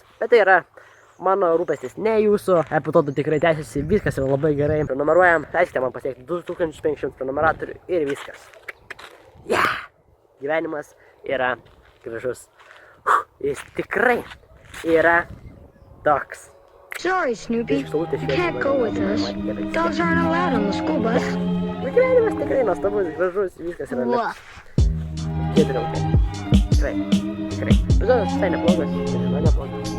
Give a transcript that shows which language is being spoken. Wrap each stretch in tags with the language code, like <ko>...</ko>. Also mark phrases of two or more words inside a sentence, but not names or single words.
<lt>Bet tai yra mano rūpestis, ne jūsų. Epizodų tikrai tęsiasi, viskas yra labai gerai. Prenumeruojam, leiskite man pasiekti 2500 prenumeratorių ir viskas. Gyvenimas yra gražus. Jis tikrai yra toks.</lt> <en>Sorry, Snoopy. You can't go with us. Dogs aren't allowed on the school bus.</en> <lt>Gyvenimas tikrai nuostabus, gražus, viskas yra liuks. Tie draugai. Tikrai. Epizodas visai neblogas, neblogas.</lt>